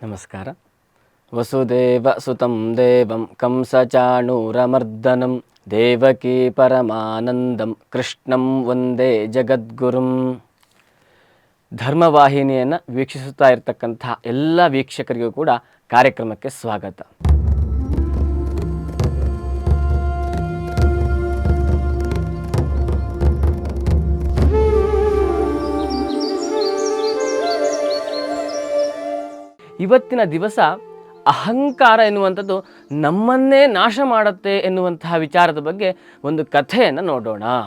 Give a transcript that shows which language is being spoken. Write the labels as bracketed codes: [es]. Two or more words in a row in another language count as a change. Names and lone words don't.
[kn] ನಮಸ್ಕಾರ. [sa] वसुदेव सुतं देवं कंसचाणूरमर्दनं देवकी परमानन्दं कृष्णं वन्दे जगद्गुरुं. [kn] ಧರ್ಮವಾಹಿನಿಯನ್ನು ವೀಕ್ಷಿಸುತ್ತಾ ಇರತಕ್ಕಂತಹ ಎಲ್ಲ ವೀಕ್ಷಕರಿಗೂ ಕೂಡ ಕಾರ್ಯಕ್ರಮಕ್ಕೆ ಸ್ವಾಗತ. ಇವತ್ತಿನ ದಿವಸ ಅಹಂಕಾರ ಎನ್ನುವಂಥದ್ದು ನಮ್ಮನ್ನೇ ನಾಶ ಮಾಡುತ್ತೆ ಎನ್ನುವಂತಹ ವಿಚಾರದ ಬಗ್ಗೆ ಒಂದು ಕಥೆಯನ್ನು ನೋಡೋಣ.